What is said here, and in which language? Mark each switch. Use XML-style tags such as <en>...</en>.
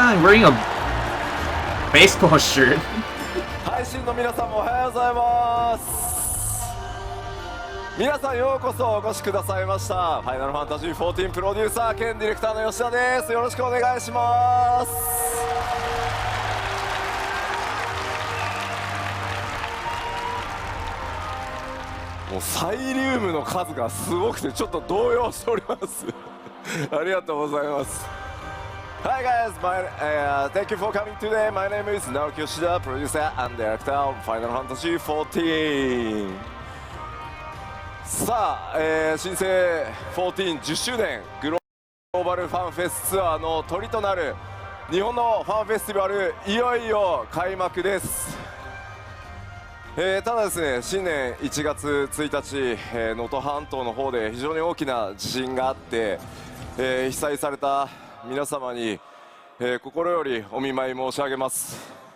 <en>I'm wearing a baseball shirt.</en> <ja>配信の皆さんもおはようございます。皆さんようこそお越しくださいました。ファイナルファンタジー14プロデューサー兼ディレクターの吉田です。よろしくお願いします。もうサイリウムの数がすごくてちょっと動揺しておりますありがとうございます。</ja> <en>Hi guys, thank you for coming today. My name is Naoki Yoshida, producer and director of Final Fantasy XIV.</en> <ja>さあ、新生14 10周年グローバルファンフェスツアーのトリとなる日本のファンフェスティバル、いよいよ開幕です。ただですね、新年1月1日、能登半島の方で非常に大きな地震があって、被災された皆様に、心よりお見舞い申し上げます。</ja>